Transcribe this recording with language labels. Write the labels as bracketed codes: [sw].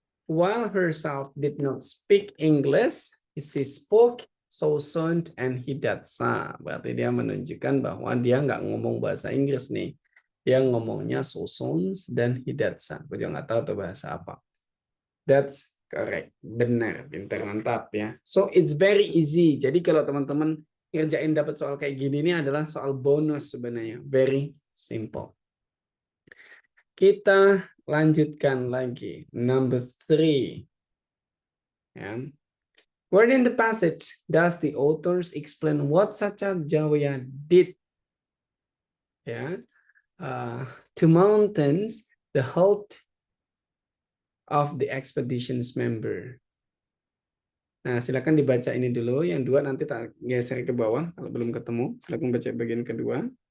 [en] While herself did not speak English, she spoke Soson and Hidatsa. [id] Berarti dia menunjukkan bahwa dia nggak ngomong bahasa Inggris nih. Dia ngomongnya Sosons dan Hidatsa. Gue juga nggak tahu tuh bahasa apa. [en] That's correct. [id] Benar, pintar, mantap ya. [en] So it's very easy. [id] Jadi kalau teman-teman ngerjain dapat soal kayak gini ini adalah soal bonus sebenarnya. [en] Very simple. [id] Kita lanjutkan lagi. [en] Number 3. Ya. Where in the passage does the authors explain what Sacha Jawaya did? Ya. To mountains, the health of the expedition's member. [id] Nah, silakan dibaca ini dulu. Yang dua nanti tak geser ke bawah kalau belum ketemu. Silakan baca bagian kedua.